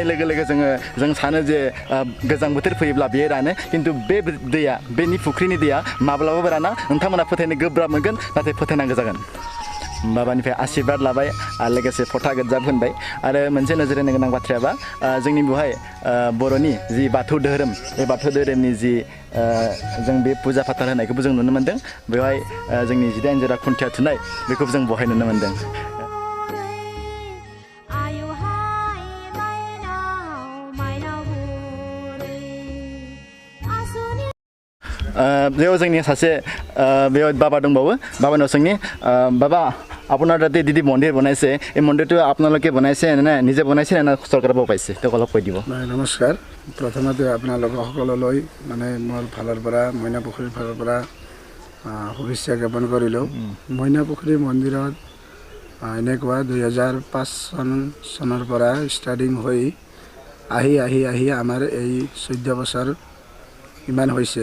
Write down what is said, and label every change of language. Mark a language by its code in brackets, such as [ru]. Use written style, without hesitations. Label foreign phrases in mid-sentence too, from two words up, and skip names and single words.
[brx] लोगो लोगो जों सानो जे गोजां बोथोर फैयोब्ला बेयो रानो खिन्थु बे दैया बेनि पुखुरिनि दैया माब्लाबाबो राना नोंथांमोना फोथायनो गोब्राब मोनगोन नाथाय फोथायनांगौ जागोन बाबानिफ्राय आशीर्बाद लाबाय आरो लोगोसे फथा गोज्जा फोनबाय आरो मोनसे नोजोर होनो गोनां बाथ्रायाबा जोंनि बेवहाय बर'नि जि बाथौ धोरोम बे बाथौ धोरोमनि जि जों बे फुजा फाथाल होनायखौबो जों नुनो मोन्दों बेवहाय जोंनि 18 जरा खुन्थिया थुनाय बेखौबो जों बहाय नुनो मोन्दों बेयाव जोंनि सासे बेयाव बाबा दंबावो बाबानाव सोंनि बाबा [as] আপোনাৰ তাতে দিদি মন্দিৰ বনাইছে এই মন্দিৰটো আপোনালোকে বনাইছে নে নিজে বনাইছে নে চৰকাৰৰ পৰা পাইছে তেওঁক অলপ কৈ দিব নমস্কাৰ প্ৰথমতে আপোনালোকক সকলোলৈ মানে মোৰ ফালৰ পৰা মইনা পুখুৰীৰ ফালৰ পৰা শুভেচ্ছা জ্ঞাপন কৰিলোঁ মইনা পুখুৰী মন্দিৰত এনেকুৱা 2005 চনৰ পৰা ষ্টাৰ্টিং হৈ আহি আমাৰ এই 14 বছৰ ইমান হৈছে